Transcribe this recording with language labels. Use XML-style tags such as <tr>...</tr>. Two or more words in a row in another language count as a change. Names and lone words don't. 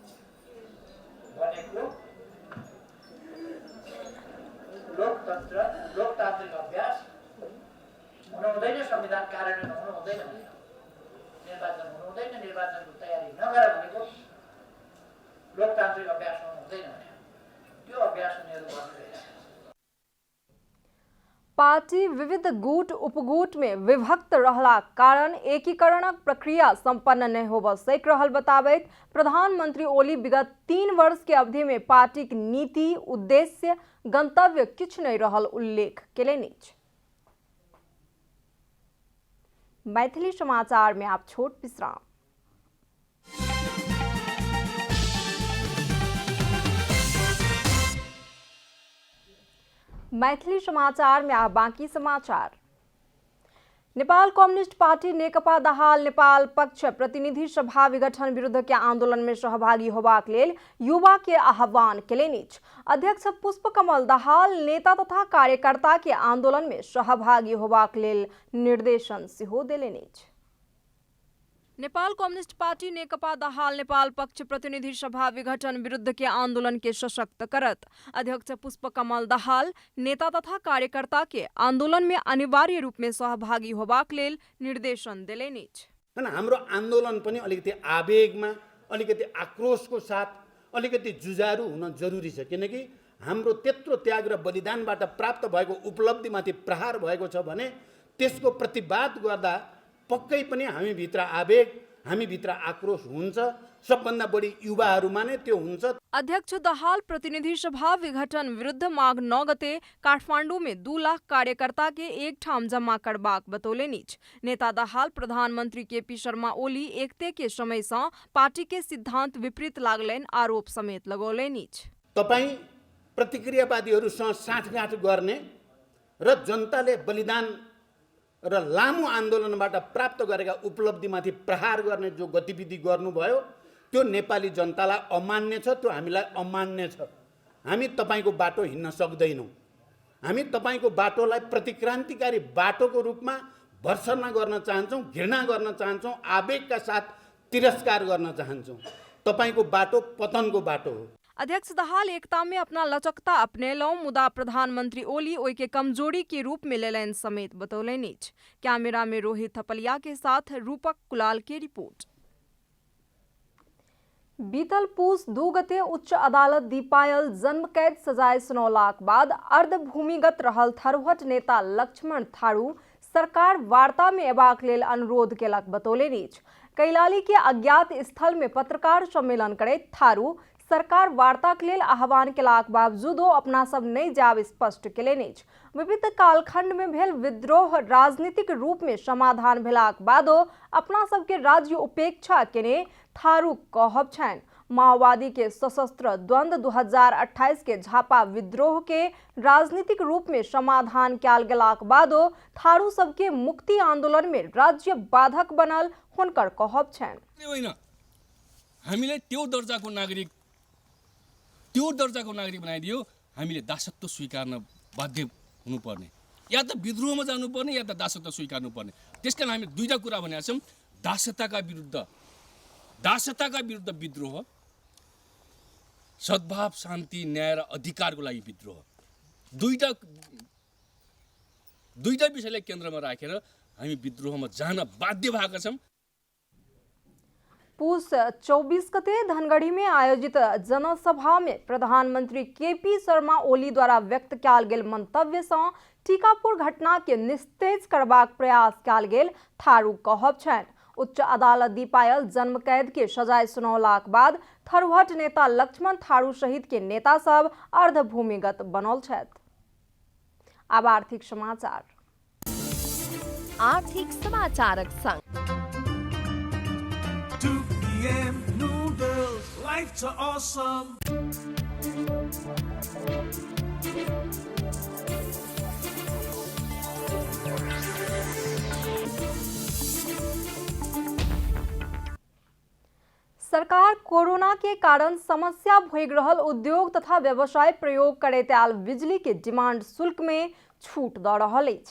<ne>भनेको लोकतन्त्र, लोकतान्त्रिक अभ्यास हुनु हुँदैन, संविधान कार्यान्वयन हुनु हुँदैन, निर्वाचन हुनु हुँदैन, निर्वाचनको तयारी नगर भनेको लोकतान्त्रिक अभ्यास हुनु हुँदैन भने त्यो अभ्यास उनीहरू गर्नु।</ne> <mai>पार्टी विविध गुट उपगुट में विभक्त रहला कारण एकीकरणक प्रक्रिया संपन्न नहीं होब सक रहल बताबैत प्रधानमंत्री ओली विगत 3 वर्ष के अवधि में पार्टी की नीति, उद्देश्य, गंतव्य किछ नहीं रहल उल्लेख केलनि। मैथिली समाचार में आप छोट विश्राम। मैथिली समाचार में आप बाकी समाचार। नेपाल कम्युनिस्ट पार्टी नेकपा दाहाल नेपाल पक्ष प्रतिनिधि सभा विघटन विरुद्ध के आंदोलन में सहभागी होबाक लेल युवा के आह्वान केलनि। अध्यक्ष पुष्पकमल दाहाल नेता तथा कार्यकर्ता के आंदोलन में सहभागी होबाक लेल निर्देशन सेहो देलनि। नेपाल कम्युनिस्ट पार्टी नेकपा दाहाल नेपाल पक्ष प्रतिनिधि सभा विघटन विरुद्ध के आंदोलन के सशक्त करत अध्यक्ष पुष्पकमल दाहाल नेता तथा कार्यकर्ता के आंदोलन में अनिवार्य रूप में सहभागी होबाक लेल निर्देशन देलनि।</mai> <ne>हाम्रो आन्दोलन पनि अलिकति आवेगमा, अलिकति आक्रोशको साथ, अलिकति जुझारु हुन जरुरी छ, किनकि हाम्रो त्यत्रो त्याग र बलिदानबाट प्राप्त भएको उपलब्धिमाथि प्रहार भएको छ भने त्यसको प्रतिवाद गर्दा पक्कै पनि हामी भित्र आवेग, हामी भित्र आक्रोश हुन्छ। सबभन्दा बढी युवाहरूमा नै त्यो हुन्छ।</ne> <mai>अध्यक्ष दाहाल प्रतिनिधि सभा विघटन विरुद्ध माघ 9 गते काठमांडू में 2 लाख कार्यकर्ता के एक ठाम जमा करबाक बतौलेनि। नेता दाहाल प्रधानमंत्री केपी शर्मा ओली एकते के समय से पार्टी के सिद्धांत विपरीत लागलनि आरोप समेत लगौलेनि।</mai> <ne>तपाई प्रतिक्रियावादीहरूसँग साँठगाँठ गर्ने र जनताले बलिदान र लामो आन्दोलनबाट प्राप्त गरेका उपलब्धिमाथि प्रहार गर्ने जो गतिविधि गर्नुभयो त्यो नेपाली जनतालाई अमान्य छ, त्यो हामीलाई अमान्य छ। हामी तपाईँको बाटो हिँड्न सक्दैनौँ। हामी तपाईँको बाटोलाई प्रतिक्रान्तिकारी बाटोको रूपमा भर्सना गर्न चाहन्छौँ, घृणा गर्न चाहन्छौँ, आवेगका साथ तिरस्कार गर्न चाहन्छौँ। तपाईँको बाटो पतनको बाटो हो।</ne> <mai>अध्यक्ष दाहाल एकता में अपना लचकता अपनेलौं, मुदा प्रधानमंत्री ओली ओई के कमजोरी के रूप में लेलैन समेत बतौलैनिच। कैमरा में रोहित थपलिया के साथ रूपक कुलाल की रिपोर्ट। बीतल पूस 2 गते उच्च अदालत दीपायल जन्म कैद सजाय सुनौलाक बाद अर्धभूमिगत रहल थरवट नेता लक्ष्मण थारू सरकार वार्ता में एबाक लेल अनुरोध केलक बतौलैनिच। कैलाली के अज्ञात स्थल में पत्रकार सम्मेलन करैत थारू सरकार वार्ता के लेल आह्वान केलाक बावजूदो अपना सब नहीं जाब स्पष्ट केलैनिच। विविध कालखंड में भेल विद्रोह राजनीतिक रूप में समाधान भेलाक बादो अपना सब के राज्य उपेक्षा केने थारू कहब छन। माओवादी के सशस्त्र द्वंद्व 2028 के झापा विद्रोह के राजनीतिक रूप में समाधान कैल गेलाक बादो थारू सबके मुक्ति आंदोलन में राज्य बाधक बनल हुनकर कहब छन।</mai> <ne>हामीले त्यो दर्जाको नागरिक बनाइदियो, हामीले दासत्व स्वीकार्न बाध्य हुनुपर्ने, या त विद्रोहमा जानुपर्ने या त दासत्व स्वीकार्नुपर्ने। त्यसकारण हामी दुईटा कुरा भनेका छौँ, दासताका विरुद्ध विद्रोह, सद्भाव शान्ति न्याय र अधिकारको लागि विद्रोह, दुईटा विषयलाई केन्द्रमा राखेर हामी विद्रोहमा जान बाध्य भएका छौँ।</ne> <mai>पूस 24 गते धनगढ़ी में आयोजित जनसभा में प्रधानमंत्री केपी शर्मा ओली द्वारा व्यक्त कैल गेल मंतव्य से टीकापुर घटना के निस्तेज करबाक प्रयास कैल गेल थारू कहब छन। उच्च अदालत दीपायल जन्म कैद के सजाय सुनौलाक बाद थरवट नेता लक्ष्मण थारू सहित के नेता सब अर्धभूमिगत बनल छथि। अब आर्थिक समाचारक संग</mai> <en>2 p.m. noodles, life's awesome.</en> <mai>सरकार कोरोना के कारण समस्या भोग रहल उद्योग तथा व्यवसाय प्रयोग करैत आयल बिजली के डिमांड शुल्क में छूट द रहल अछि।</mai>